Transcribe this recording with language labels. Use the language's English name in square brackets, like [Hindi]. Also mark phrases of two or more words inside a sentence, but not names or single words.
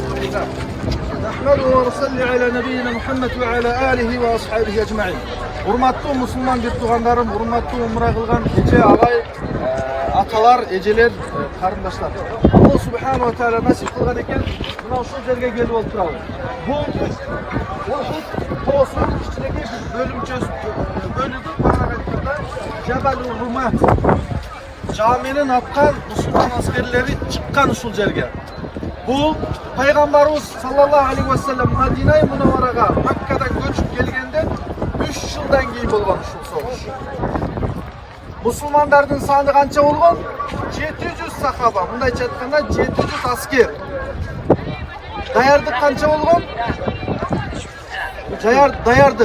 [Arabic] نحمده ونصلي على نبينا محمد وعلى آله وأصحابه أجمعين. [Kyrgyz] Урматтуу мусулман бир туугандарым, урматтуу умра кылган эже агай, аталар, эжелер, карындаштар. Алла [Arabic] سبحانه وتعالى [Kyrgyz] насип кылган экен, мына ушул жерге келип болуп турабыз. Бул Ухуд тоосунун ичиндеги бөлүгү баары айтканда Жабалу Румат. Жаменин аткан мусулман аскерлери чыккан ушул жерге. Бул пайгамбарыбыз [Arabic] صلى الله عليه وسلم [Kyrgyz] Мадина Мунавварага Маккадан көчүп келгенден 3 жылдан кейін болгон ушул согуш. Мусулмандардын саны канча болгон? 700 сахаба, мындайча айтканда 700 аскер. Даярдык канча болгон? Даярдык.